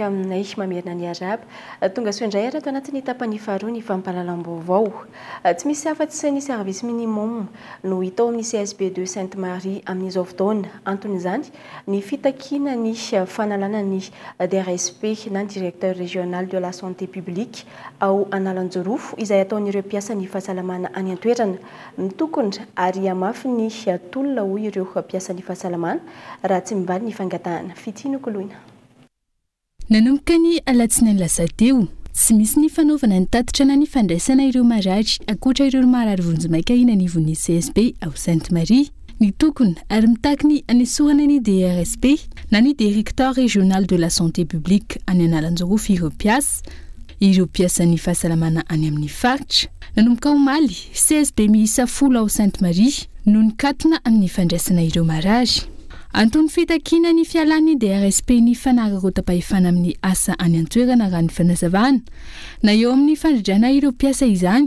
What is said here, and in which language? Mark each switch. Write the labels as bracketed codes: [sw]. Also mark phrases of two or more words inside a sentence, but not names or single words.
[mg] aminay mamerina ny araba tonga soindray arato anatin'ny tapany faharoa ny fampahalalam-baovao tsy misy afa-tsy ny [fr] service minimum [mg] no hita ao amin'ny CSB2 Sainte Marie amin'izao fotoana anton'izany ny fitakina ny fanalana ny DRSP na [fr] directeur régional de la santé publique [mg] ao Analanjorofo izay ataon'ireo mpiasa ny fahasalamana any an-toerana mitokona ary amafy ny tolona ho ireo mpiasa ny fahasalamana raha tsy mivaly ny fangatahana fitinokoloina nanomboka ny alatsinainy lasa teo tsy misy ny fanaovana ny tatitra na ny fandraisana ireo marary akoatra ireo marary vonjimaika iny anivon'ny CSB ao Sainte Marie ny tokony ary mitaky ny anesohana ny DRSP na ny [fr] directeur régional de la santé publique [mg] any Analanjorofo ireo mpiasa ny fahasalamana any amin'ny faritra nanomboka omaly CSB miisa 10 ao Sainte Marie no nikatona amin'ny fandraisana ireo marary antony fitakina ny fialan'ny DRSP ny fanararotapahefana amin'ny asa any an-toerana raha ny fanazavana na eo amin'ny fandridrana ireo mpiasa izany